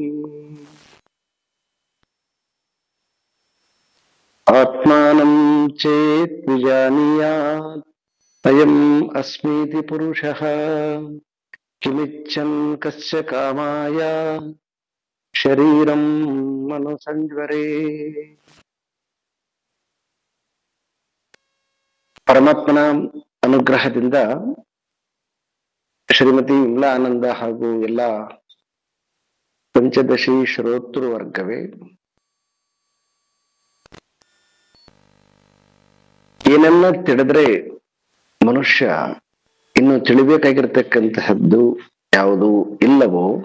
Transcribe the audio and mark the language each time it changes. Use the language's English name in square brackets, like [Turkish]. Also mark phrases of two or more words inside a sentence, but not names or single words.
[Sanskrit] आत्मानं चेत् विजानीयात् अयम् अस्मीति पुरुषः किमिच्छन् कस्य कामाय ಶರೀರಂ ಮನುಸಂಜ್ವರೇ. [Kannada] ಪರಮಾತ್ಮನ ಅನುಗ್ರಹದಿಂದ ಶ್ರೀಮತಿ ವಿಮಲಾ ಆನಂದ ಹಾಗೂ ಎಲ್ಲ ಪಂಚದಶಿ ಶ್ರೋತೃ ವರ್ಗವೇ, ಏನೆಲ್ಲ ತಿಳಿದ್ರೆ ಮನುಷ್ಯ ಇನ್ನು ತಿಳಿಬೇಕಾಗಿರ್ತಕ್ಕಂತಹದ್ದು ಯಾವುದು ಇಲ್ಲವೋ,